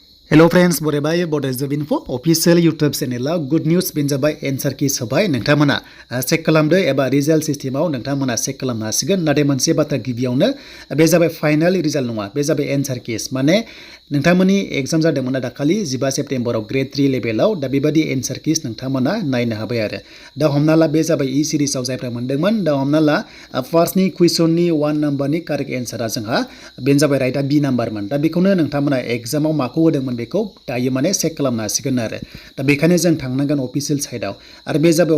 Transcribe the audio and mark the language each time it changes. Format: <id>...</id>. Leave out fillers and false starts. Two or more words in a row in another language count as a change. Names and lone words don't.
<en>Hello friends,</en> <brx>borebai Bodo info</brx> <en>official YouTube channel good news</en> <brx>binjabai</brx> <en>answer key</en> <brx>sabai nongtamana check खालामदो एबा</brx> <en>result system</en> <brx>आव नोंथांमोना check खालामनो हासिगोन नाथाय मोनसे बाथ्रा गिबियावनो बे जाबाय</brx> <en>final result</en> <brx>नङा बे जाबाय</brx> <en>answer keys</en> <brx>माने नोंथांमोननि एग्जाम जादोंमोन दाखालि 15 सेप्टेम्बराव ग्रेड 3 लेभेलाव दा बेबादि</brx> <en>answer keys</en> <brx>नोंथांमोना नायनो हाबाय आरो दा हमना ला बे जाबाय ई सिरिजआव जायफ्रा मोनदोंमोन दा हमना ला फार्स्टनि क्वेश्चननि 1 नम्बरनि</brx> <en>correct answerआ</en> <brx>जोंहा बेनो जाबाय राइटआ बी नम्बरमोन दा बेखौनो नोंथांमोना एग्जामाव माखौ होदोंमोन बेखौ दायो माने चेक खालामनो हासिगोन आरो दा बेखायनो जों थांनांगोन</brx> <en>official sideआव</en> <brx>आरो बे जाबाय</brx>